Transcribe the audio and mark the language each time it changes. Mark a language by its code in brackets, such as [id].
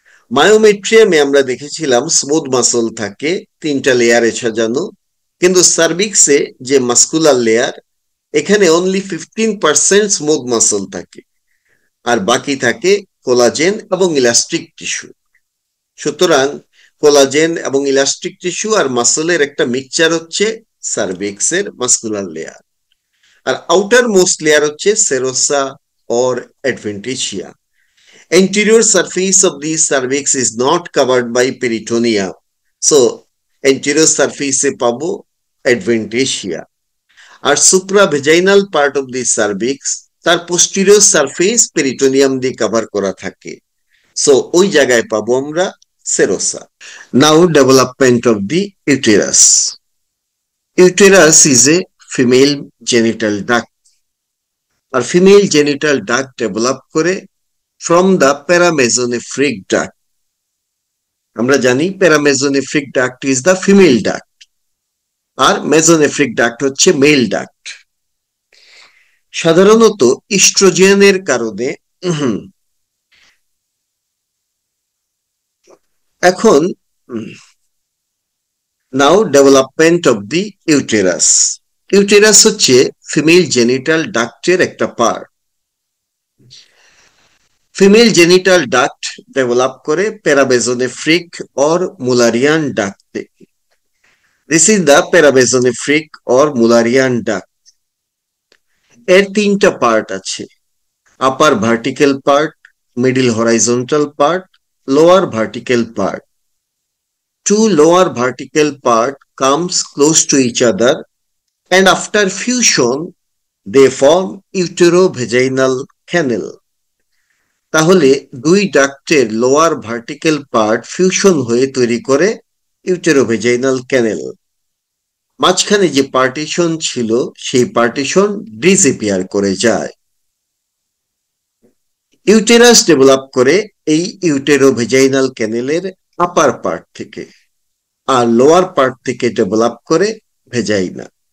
[bn] মায়োমেট্রিয়ামে আমরা দেখেছিলাম smooth muscle থাকে 3টা লেয়ারে সাজানো, কিন্তু সার্ভিক্সে যে মাস্কুলার লেয়ার, এখানে অনলি 15% স্মুথ মাসল থাকে, আর বাকি থাকে কোলাজেন এবং ইলাস্টিক টিস্যু। সুতরাং কোলাজেন এবং ইলাস্টিক টিস্যু আর মাসলের একটা মিক্সচার হচ্ছে সার্ভিক্সের মাস্কুলার লেয়ার। আর আউটার মোস্ট লেয়ার হচ্ছে serosa or অ্যাডভেন্টিসিয়া। [en] Anterior surface of the cervix is not covered by peritoneum. [bn] So, anterior surface এ পাবো adventitia। আর supravaginal part of the cervix তার posterior surface peritoneum দিয়ে cover করা থাকে। So, ওই জায়গায় পাবো আমরা serosa. [en] Now, development of the uterus. Uterus is a female genital duct. [bn] আর female genital duct develop করে [en] from the paramesonephric duct. [bn] আমরা জানি [en] paramesonephric duct is the female duct, [bn] আর মেসোনেফ্রিক duct হচ্ছে মেল ডাক্ট। সাধারণত ইস্ট্রোজেনের কারণে এখন [en] Now development of the uterus. [bn] Uterus হচ্ছে female genital ডাক্টের একটা part. Female genital duct develop করে প্যারামেসোনেফ্রিক or Müllerian duct. [en] This is the paramesonephric or Mullerian duct. [bn] এর 3টা part আছে: আপার vertical part, middle horizontal part, lower vertical part. [en] Two lower vertical part comes close to each other, and after fusion they form uterovaginal canal. [bn] তাহলে দুই ডাক্টের lower vertical part fusion হয়ে তৈরি করে ইউটেরোভেজাইনাল ক্যানেল। মাঝখানে যে পার্টিশন ছিল সেই পার্টিশন ডিসঅ্যাপিয়ার করে যায়। ইউটেরাস ডেভেলপ করে এই ইউটেরোভেজাইনাল ক্যানেলের আপার পার্ট থেকে, আর লোয়ার পার্ট থেকে ডেভেলপ করে ভেজাইনা।